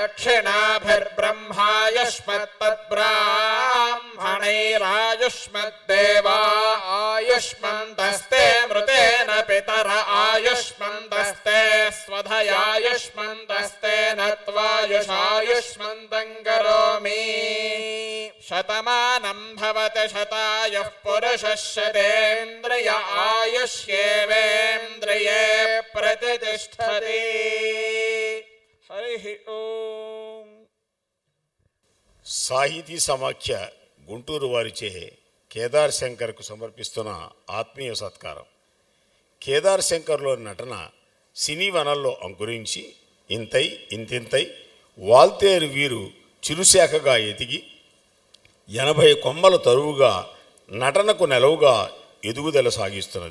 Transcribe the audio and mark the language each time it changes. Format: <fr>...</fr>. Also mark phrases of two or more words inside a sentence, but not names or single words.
<sa>दक्षिणाभिर्ब्रह्मायुष्मत्तद्ब्राह्मणैरायुष्मद्देवा आयुष्मन्तस्ते मृतेन पितर आयुष्मन्तस्ते स्वधयायुष्मन्तस्तेन त्वायुषायुष्मन्तं करोमि शतमानं भवति शतायुः पुरुषः शतेन्द्रिय आयुष्येवेन्द्रिये प्रतिष्ठति। हरि ओम।</sa> <te>సాహితీ సమాఖ్య గుంటూరు వారిచే కేదార్ శంకర్కు సమర్పిస్తున్న ఆత్మీయ సత్కారం. కేదార్ శంకర్లో నటన సినీ వనంలో అంకురించి ఇంతై ఇంతింతై వాల్తేరు వీరు చిరుశాఖగా ఎదిగి 80 కొమ్మల తరువుగా నటనకు నెలవుగా ఎదుగుదల సాగిస్తున్నది.</te>